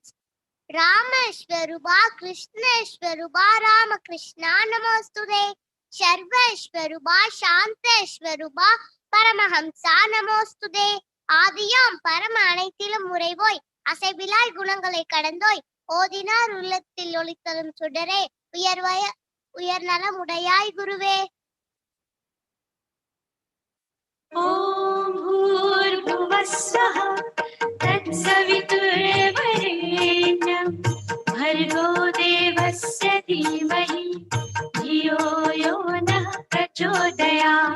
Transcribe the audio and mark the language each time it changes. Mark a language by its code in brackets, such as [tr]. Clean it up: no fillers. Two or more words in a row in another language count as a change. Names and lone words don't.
[sa] रामस्वरूप कृष्णस्वरूप रामकृष्ण नमोस्तुते सर्वस्वरूप शान्तस्वरूप परमहंस नमोस्तुते [ta] ஆதியாம் பரம அனைத்திலும் முறைவோய் அசைவிலாய் குணங்களை கடந்தோய் ஓதினார் உள்ளத்தில் ஒளித்தரும் சுடரே உயர்நலம் உடையாய் குருவே. [sa] ॐ भूर्भुवः स्वः तत्सवितुर्वरेण्यं भर्गो देवस्य धीमहि धियो यो नः प्रचोदयात्।